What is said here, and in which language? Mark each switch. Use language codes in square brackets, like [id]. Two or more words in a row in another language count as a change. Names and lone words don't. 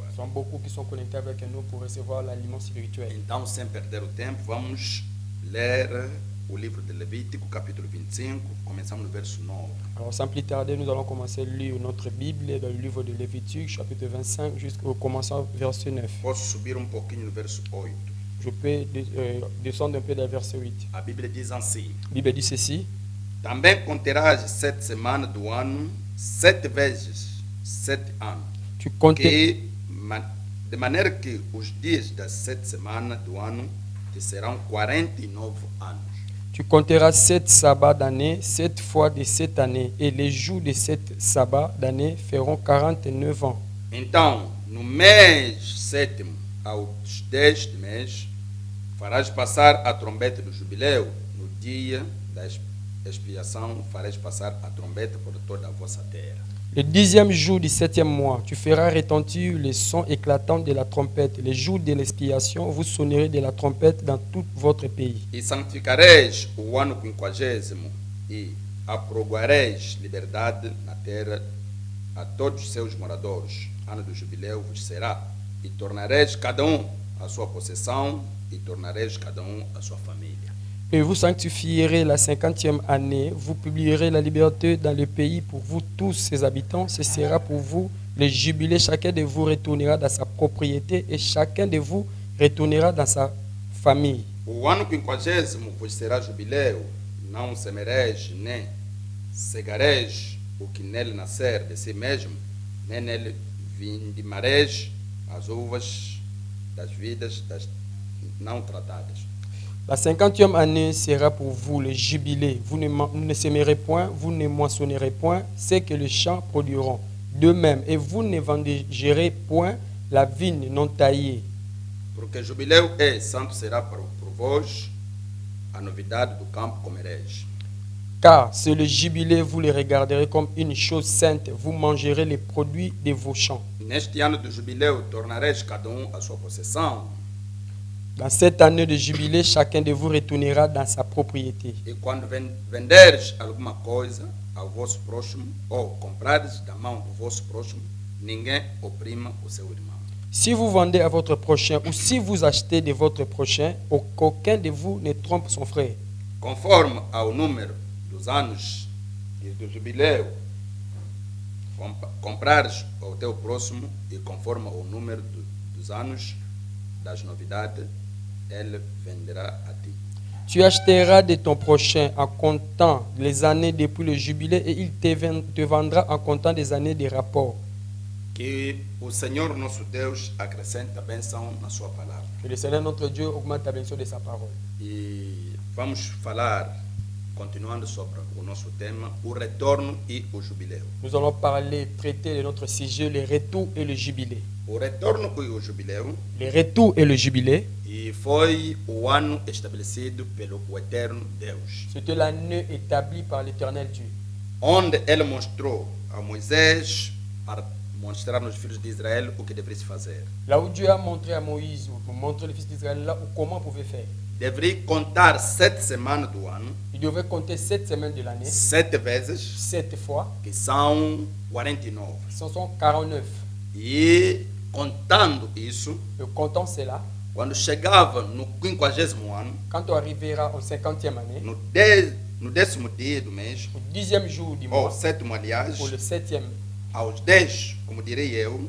[fr] beaucoup qui sont connectés avec nous pour recevoir l'aliment spirituel. [pt] Então, sem perder o tempo, vamos ler o livro de Levítico, capítulo 25, começamos no verso 9. [fr] Alors sans plus tarder, nous allons commencer à lire notre Bible dans le livre de Lévitique, chapitre 25, jusqu'au commençant verset 9. [pt] Posso subir um pouquinho no verso 8. [fr] Je peux descendre un peu dans le verset 8. [pt] A Bíblia diz assim: [fr] La Bible dit ceci: [pt] Também conterás 7 semanas do ano, 7 vezes 7 anos. [fr] tu comptes, [pt] De maneira que os dias das 7 semanas do ano te serão 49 anos. [fr] tu compteras 7 sabbats d'année, 7 fois de 7 années, et les jours de 7 sabbats d'année feront 49 ans. [pt] Então, no mês sétimo, aos 10 de mês, farás passar a trombeta do jubileu. No dia da expiação, farás passar a trombeta por toda a vossa terra. [fr] Le 10e jour du 7e mois, tu feras retentir le son éclatant de la trompette. Les jours de l'expiation, vous sonnerez de la trompette dans tout votre pays. [pt] E santificareis o ano 50 e aprovareis liberdade na terra a todos os seus moradores. Ano do jubileu vos será, e tornareis cada um a sua possessão, e tornareis cada um a sua família. [fr] Et vous sanctifierez la 50e année, vous publierez la liberté dans le pays pour vous tous ses habitants. Ce sera pour vous le jubilé. Chacun de vous retournera dans sa propriété et chacun de vous retournera dans sa famille. [pt] O ano 50 vos será jubileu, não semereis, nem cegareis o que nele nascer de si mesmo, nem nele vindimareis as uvas das vidas das não tratadas. [fr] La 50e année sera pour vous le jubilé. Vous ne sèmerez point, vous ne moissonnerez point ce que les champs produiront. De même, et vous ne vengerez point la vigne non taillée. [pt] Porque jubileu é santo será por vós, a novidade do campo comereis. [fr] Car c'est le jubilé, vous le regarderez comme une chose sainte. Vous mangerez les produits de vos champs. [pt] Neste ano do jubileu tornareis cada a sua possessão. [fr] Dans cette année de jubilé, chacun de vous retournera dans sa propriété. [pt] E quando venderes alguma coisa ao vosso próximo, ou comprares da mão do vosso próximo, ninguém oprima o seu irmão. [fr] Si vous vendez à votre prochain ou si vous achetez de votre prochain, aucun de vous ne trompe son frère. [pt] Conforme ao número dos anos e do jubileu, comprares ao teu próximo, e conforme ao número dos anos das novidades, [fr] elle vendra à ti. Tu achèteras de ton prochain en comptant les années depuis le jubilé et il te vendra en comptant des années de rapport. [pt] Que o Senhor nosso Deus acrescente a bênção na sua palavra. [fr] Que le Seigneur notre Dieu augmente la bénédiction de sa parole. [pt] E vamos falar, continuando sobre o nosso tema, o retorno e o jubileu. [fr] Nous allons traiter de notre sujet, le retour et le jubilé. [pt] O retorno e o jubileu, [fr] Le retour et le jubilé, [pt] e foi o ano estabelecido pelo eterno Deus, [fr] c'était l'année établie par l'Éternel Dieu, [pt] onde ele mostrou a Moisés para mostrar nos filhos de Israel o que deveria se fazer. [fr] là où Dieu a montré à Moïse, pour montrer les fils d'Israël là où comment on pouvait faire. [pt] Deveria contar 7 semanas do ano, [fr] Il devait compter 7 semaines de l'année, [pt] 7 vezes, [fr] 7 fois, [pt] que são 49. [fr] ce sont 49. [pt] E contando isso, [fr] Et comptant cela, [pt] quando chegava no 50º ano, [fr] quand on arrivera au 50e année, [pt] no 10º dia do mês, [fr] au 10e jour du ou mois, [pt] 7º aliás, [fr] ou le 7e, [pt] aos 10, como direi eu,